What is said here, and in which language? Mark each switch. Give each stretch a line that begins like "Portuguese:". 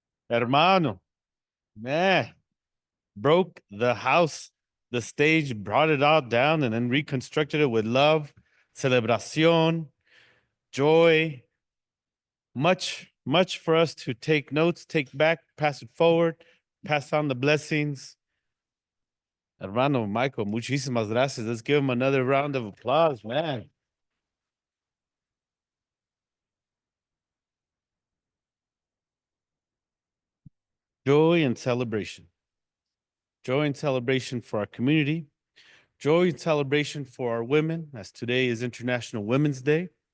English: Hermano, man, broke the house, the stage, brought it all down, and then reconstructed it with love, celebración, joy. Much for us to take notes, take back, pass it forward, pass on the blessings.
Spanish: Hermano Michael, muchísimas gracias.
English: Let's give him another round of applause, man. Joy and celebration. Joy and celebration for our community. Joy and celebration for our women, as today is International Women's Day.